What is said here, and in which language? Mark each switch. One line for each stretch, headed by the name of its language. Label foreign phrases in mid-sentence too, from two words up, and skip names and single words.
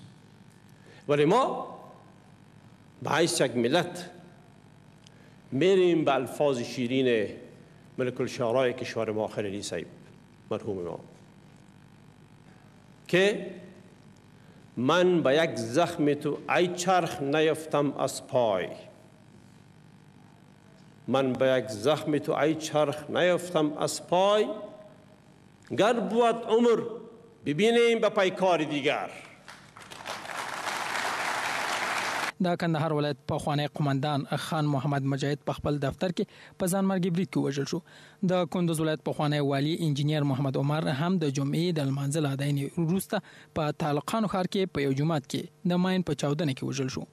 Persian: ولی ما به حیث یک ملت میریم به الفاظ شیرین ملک الشعراء کشور ما خلیلی صاحب مرحوم ما که من به یک زخم تو ای چرخ نیفتم از پای. من به یک زخم تو ای چرخ نیفتم از پای. گر بود عمر ببینیم به پیکار دیگر.
Pashto: د کندهار ولایت پخوانی قومندان خان محمد مجاهد په خپل دفتر کې په ځانمرګي برید کې وژل شو. د کندوز ولایت پخوانی والی انجینیر محمد عمر هم د جمعې د لمانځه له اداینې وروسته په طالقانو ښار کې په یو جومات کې د ماین په 14 کې وژل شو.